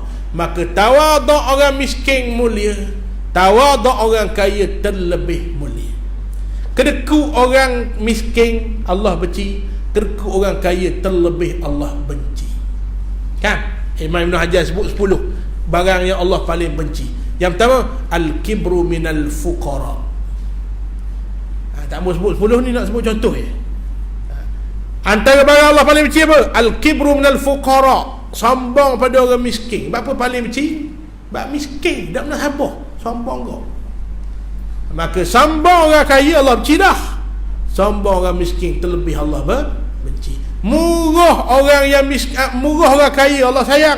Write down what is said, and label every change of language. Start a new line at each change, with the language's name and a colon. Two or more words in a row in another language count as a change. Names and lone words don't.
Malay: Maka tawaduk orang miskin mulia, tawaduk orang kaya terlebih mulia. Kedekut orang miskin Allah benci, kedekut orang kaya terlebih Allah benci. Kan? Imam Ibn Hajar sebut 10 barang yang Allah paling benci. Yang pertama,
Arabic: الكبر من الفقراء.
Malay: Tak mau sebut 10 ni, nak sebut contoh je. Antara barang Allah paling benci apa?
Arabic: الكبر من الفقراء.
Malay: Sombong pada orang miskin. Apa paling benci? Sebab miskin, tak pernah sabar, sombong kau. Maka sombong orang kaya Allah benci dah. Sombong orang miskin terlebih Allah benci. Murah orang yang miskin, murah orang kaya Allah sayang.